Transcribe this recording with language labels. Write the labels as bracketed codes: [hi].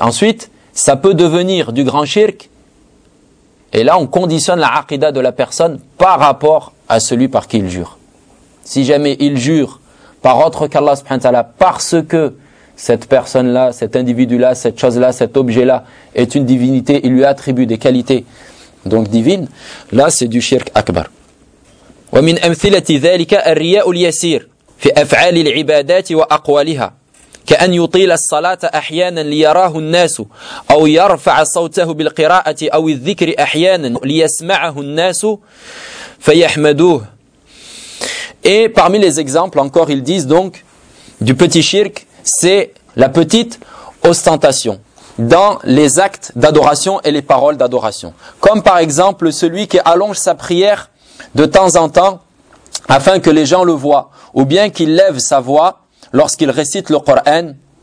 [fr] Ensuite, ça peut devenir du grand shirk, et là on conditionne la aqidah de la personne par rapport à celui par qui il jure. Si jamais il jure par autre qu'Allah subhanahu wa ta'ala parce que cette personne-là, cet individu-là, cette chose-là, cet objet-là est une divinité, il lui attribue des qualités donc divine, là c'est du shirk akbar. [ar] ومن أمثلة ذلك الرياء اليسير في أفعال العبادات وأقوالها كأن يطيل الصلاة أحيانا ليراه الناس أو يرفع صوته بالقراءة أو الذكر أحيانا ليسمعه الناس فيحمدوه. [fr] Et parmi les exemples encore, ils disent donc du petit shirk, c'est la petite ostentation dans les actes d'adoration et les paroles d'adoration. Comme par exemple celui qui allonge sa prière de temps en temps afin que les gens le voient, ou bien qu'il lève sa voix lorsqu'il récite le Coran